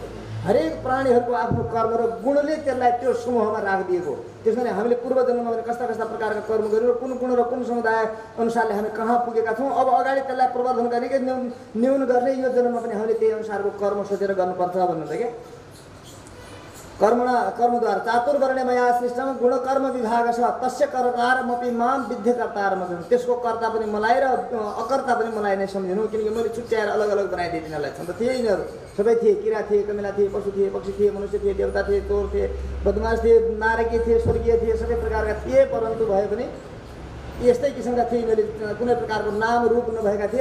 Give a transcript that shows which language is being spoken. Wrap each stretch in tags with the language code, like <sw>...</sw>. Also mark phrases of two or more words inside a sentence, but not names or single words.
<ne>हरेक प्राणीहरूको आफ्नो कर्म र गुणले त्यसलाई त्यो समूहमा राखिदिएको। त्यसैले हामीले पूर्व जन्ममा पनि कस्ता कस्ता प्रकारका कर्म गर्यौँ र कुन गुण र कुन समुदाय अनुसारले हामी कहाँ पुगेका छौँ, अब अगाडि त्यसलाई प्रवर्धन गर्ने कि न्यून गर्ने, यो जन्ममा पनि हामीले त्यही अनुसारको कर्म सोचेर गर्नुपर्छ भन्नुहुन्छ क्या।</ne> <sa>कर्मद्वारा चातुर्वर्ण्य मया सृष्टम गुण कर्म विभाग छ तस्य कर्तारमपि माम विद्यकर्तारम।</sa> <ne>त्यसको कर्ता पनि मलाई र अकर्ता पनि मलाई नै सम्झिनु, किनकि मैले छुट्याएर अलग अलग बनाइदिएँ तिनीहरूलाई। छन् त थिए यिनीहरू सबै थिए, किरा थिए, कमिला थिए, पशु थिए, पक्षी थिए, मनुष्य थिए, देवता थिए, चोर थिए, बदमाश थिए, नारकीय थिए, स्वर्गीय थिए, सबै प्रकारका थिए। परन्तु भए पनि यस्तै किसिमका थिए यिनीहरूले, कुनै प्रकारको नाम रूप नभएका थिए।</ne>